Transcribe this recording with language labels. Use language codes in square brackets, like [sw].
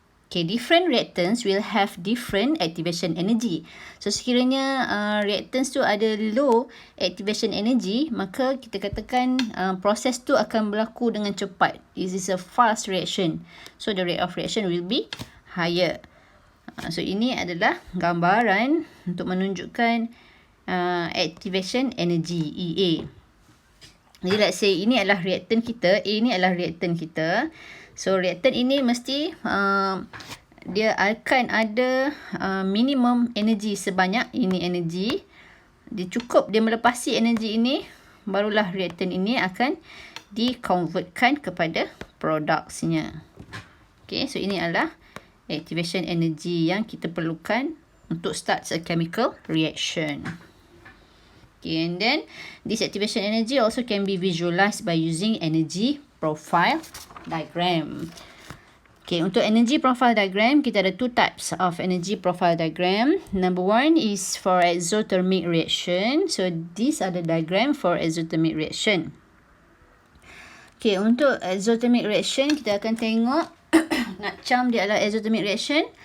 [en] Okay, different reactants will have different activation energy. [ms] So, sekiranya reactants tu ada low activation energy, maka kita katakan proses tu akan berlaku dengan cepat. [en] This is a fast reaction. So, the rate of reaction will be higher. [ms] So, ini adalah gambaran untuk menunjukkan activation energy, EA. Jadi, [en] let's say [ms] ini adalah reactant kita, A ni adalah reactant kita. So, reactant ini mesti dia akan ada minimum energy sebanyak ini energy. Dia cukup dia melepasi energy ini, barulah reactant ini akan di-convertkan kepada produknya. [en] Okay, so [ms] ini adalah [en] activation energy [ms] yang kita perlukan untuk [en] start a chemical reaction. Okay, and then this activation energy also can be visualized by using energy profile diagram. Okay, [ms] untuk [en] energy profile diagram, [ms] kita ada [en] two types of energy profile diagram. Number one is for exothermic reaction. So, these are the diagram for exothermic reaction. [ms] Okay, untuk exothermic reaction, kita akan tengok nak cam dia adalah exothermic reaction.